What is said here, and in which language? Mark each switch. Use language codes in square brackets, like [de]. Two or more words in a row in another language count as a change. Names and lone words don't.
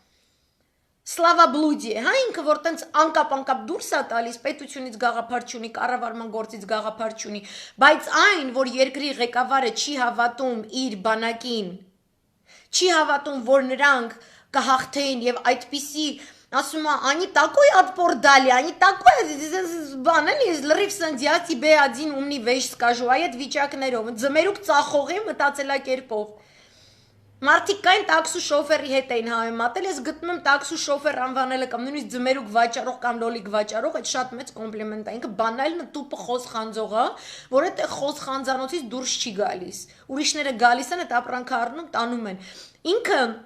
[hy] սլավաբլուդի, հա, ինքը որ տենց անկապ դուրս է տալիս, պետությունից գաղափար չունի, կառավարման գործից գաղափար չունի, բայց այն, որ երկրի ղեկավարը չի հավատում իր բանակին, չի հավատում, որ նրանք կհաղթեին եւ այդպիսի, ասում է, [ru] они такой отпор дали, они такой, [hy] բան էլի, լրիվ սենց [ru] я тебе один умный вещь скажу, [hy] այդ վիճակներով, ձմերուկ ծախողի մտածելակերպով։ Մարդիկ կային տաքսու շոֆերի հետ էին համեմատել, ես գտնում եմ տաքսու շոֆեր անվանելը կամ նույնիսկ ձմերուկ վաճառող կամ լոլիկ վաճառող, այդ շատ մեծ կոմպլիմենտ է, ինքը բանալն տուպը խոս խանձող է, որ այդ խոս խանձանոցից դուրս չի գալիս, ուրիշները գալիս են, այդ ապրանքը առնում, տանում են, ինքը